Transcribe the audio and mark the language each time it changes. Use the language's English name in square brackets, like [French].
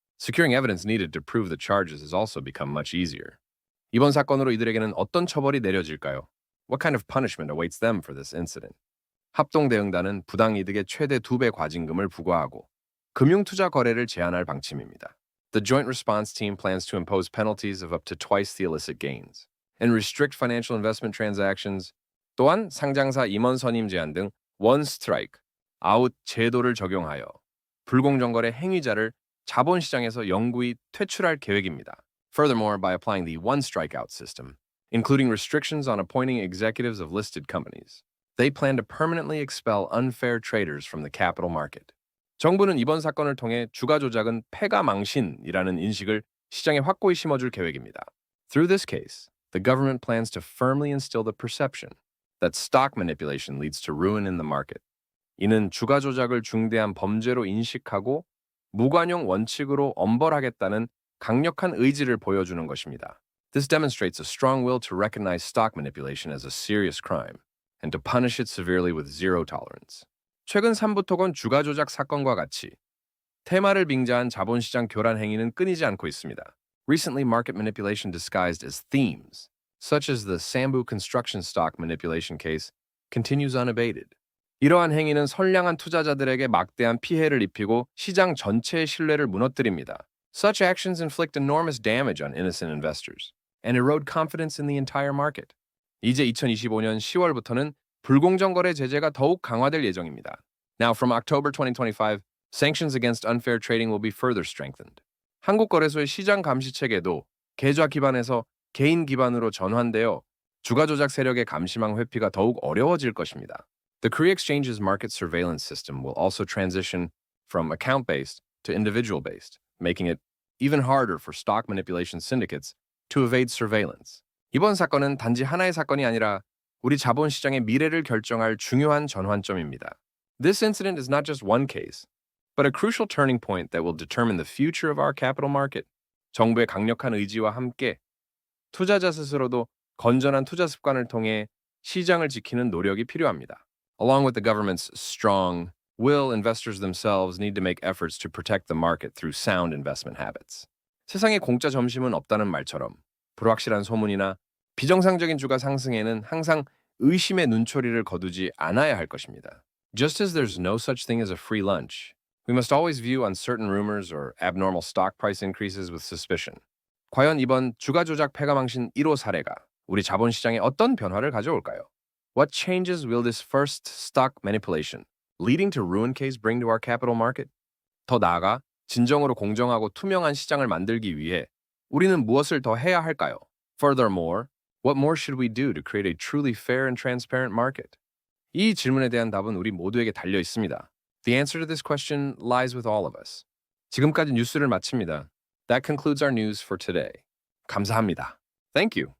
[English] Securing evidence needed to prove the charges has also become much easier. [Korean] 이번 사건으로 이들에게는 어떤 처벌이 내려질까요? [English] What kind of punishment awaits them for this incident? [Korean] 합동대응단은 부당이득의 최대 2배 과징금을 부과하고 금융투자 거래를 제한할 방침입니다. [English] The Joint Response Team plans to impose penalties of up to twice the illicit gains and restrict financial investment transactions. [Korean] 또한 상장사 임원 선임 제한 등 원 스트라이크, 아웃 제도를 적용하여 불공정거래 행위자를 자본시장에서 영구히 퇴출할 계획입니다. [English] Furthermore, by applying the one strikeout system, including restrictions on appointing executives of listed companies, they plan to permanently expel unfair traders from the capital market. [Korean] 정부는 이번 사건을 통해 주가 조작은 패가 망신이라는 인식을 시장에 확고히 심어줄 계획입니다. [English] Through this case, the government plans to firmly instill the perception that stock manipulation leads to ruin in the market. [Korean] 이는 주가 조작을 중대한 범죄로 인식하고 무관용 원칙으로 엄벌하겠다는 강력한 의지를 보여주는 것입니다. [English] This demonstrates a strong will to recognize stock manipulation as a serious crime and to punish it severely with zero tolerance. [Korean] 최근 3부 톡은 주가 조작 사건과 같이 테마를 빙자한 자본시장 교란 행위는 끊이지 않고 있습니다. [English] Recently, market manipulation disguised as themes, such as the Sambu construction stock manipulation case, continues unabated. [Korean] 이러한 행위는 선량한 투자자들에게 막대한 피해를 입히고 시장 전체의 신뢰를 무너뜨립니다. [English] Such actions inflict enormous damage on innocent investors and erode confidence in the entire market. [Korean] 이제 2025년 10월부터는 불공정 거래 제재가 더욱 강화될 예정입니다. [English] Now, from October 2025, sanctions against unfair trading will be further strengthened. [Korean] 한국거래소의 시장 감시 체계도 계좌 기반에서 개인 기반으로 전환되어 주가 조작 세력의 감시망 회피가 더욱 어려워질 것입니다. [English] The Korea Exchange's market surveillance system will also transition from account-based to individual-based, making it even harder for stock manipulation syndicates to evade surveillance. [Korean] 이번 사건은 단지 하나의 사건이 아니라 우리 자본시장의 미래를 결정할 중요한 전환점입니다. [English] This incident is not just one case, but a crucial turning point that will determine the future of our capital market. [Korean] 정부의 강력한 의지와 함께 투자자 스스로도 건전한 투자 습관을 통해 시장을 지키는 노력이 필요합니다. [English] Along with the government's strong will, investors themselves need to make efforts to protect the market through sound investment habits. [Korean] 세상에 공짜 점심은 없다는 말처럼 불확실한 소문이나 비정상적인 주가 상승에는 항상 의심의 눈초리를 거두지 않아야 할 것입니다. [English] Just as there's no such thing as a free lunch, we must always view uncertain rumors or abnormal stock price increases with suspicion. [Korean] 과연 이번 주가 조작 패가망신 1호 사례가 우리 자본시장에 어떤 변화를 가져올까요? [English] What changes will this first stock manipulation leading to ruin case bring to our capital market? [Korean] 더 나아가 진정으로 공정하고 투명한 시장을 만들기 위해 우리는 무엇을 더 해야 할까요? [English] Furthermore, what more should we do to create a truly fair and transparent market? [Korean] 이 질문에 대한 답은 우리 모두에게 달려 있습니다. [English] The answer to this question lies with all of us. [Korean] 지금까지 뉴스를 마칩니다. [English] That concludes our news for today. [Korean] 감사합니다. [English] Thank you.